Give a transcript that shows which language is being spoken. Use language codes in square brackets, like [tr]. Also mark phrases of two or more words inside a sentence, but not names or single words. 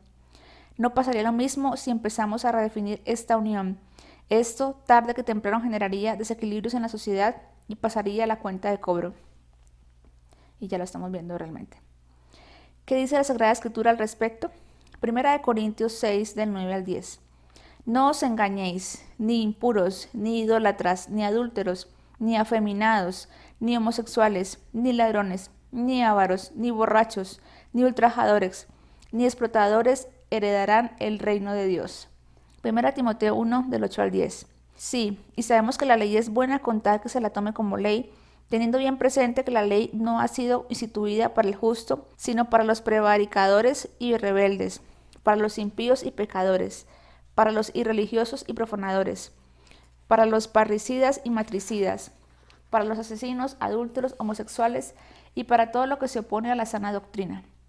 [es] No pasaría lo mismo si empezamos a redefinir esta unión. Esto, tarde que temprano, generaría desequilibrios en la sociedad y pasaría a la cuenta de cobro. Y ya lo estamos viendo realmente. ¿Qué dice la Sagrada Escritura al respecto? Primera de Corintios 6, del 9 al 10. No os engañéis, ni impuros, ni idólatras, ni adúlteros, ni afeminados, ni homosexuales, ni ladrones, ni ávaros, ni borrachos, ni ultrajadores, ni explotadores heredarán el reino de Dios. Primera Timoteo 1, del 8 al 10. Sí, y sabemos que la ley es buena con tal que se la tome como ley, teniendo bien presente que la ley no ha sido instituida para el justo, sino para los prevaricadores y rebeldes, para los impíos y pecadores, para los irreligiosos y profanadores, para los parricidas y matricidas, para los asesinos, adúlteros, homosexuales y para todo lo que se opone a la sana doctrina.